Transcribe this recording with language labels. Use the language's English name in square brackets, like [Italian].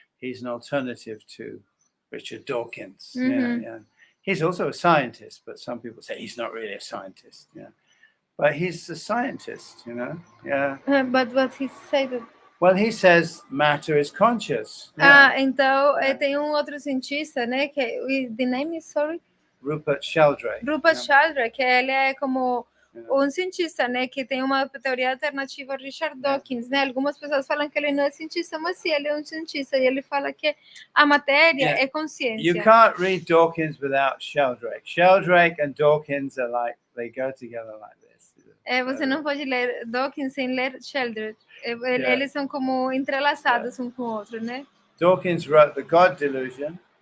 [English] He's an alternative to Richard Dawkins. Yeah. He's also a scientist, but some people say he's not really a scientist. Yeah, but he's a scientist, you know. Yeah. But what he said. Well, he says matter is conscious. Yeah. [Portuguese] Então tem outro cientista, né? Que [English] the name is sorry. Rupert Sheldrake. [Portuguese] Rupert Sheldrake, ele é como cientista, né? Que tem uma teoria alternativa a Richard Dawkins, né? Algumas pessoas falam que ele não é cientista, mas sim, ele é um cientista. E ele fala que a matéria é consciência. [English] You can't read Dawkins without Sheldrake. Sheldrake and Dawkins are like, they go together like this. [Portuguese] Você não pode ler Dawkins sem ler Sheldrake. Eles são como entrelaçados um com o outro, né? [English] Dawkins wrote The God Delusion.